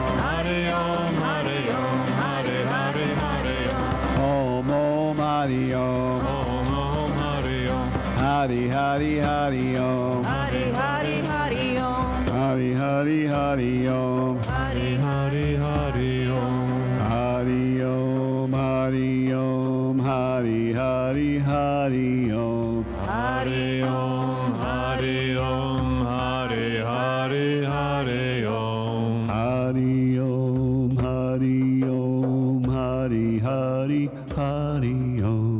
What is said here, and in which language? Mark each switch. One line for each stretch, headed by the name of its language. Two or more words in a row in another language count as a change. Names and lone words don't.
Sanskrit: Hari Om, Hari Om, Hari Hari Hari Om. Om Om Hari Om. Om Om Hari Om. Hari Hari Hari Om. Hari Hari Hari Om. Hari Hari Hari Om. Hari Hari Hari Om. Hari Om, Hari Om, Hari Hari Hari Om. Hari Om, Hari Om, Hari Hari Hari Om. Hari Om, Hari Om, Hari Hari Hari Om.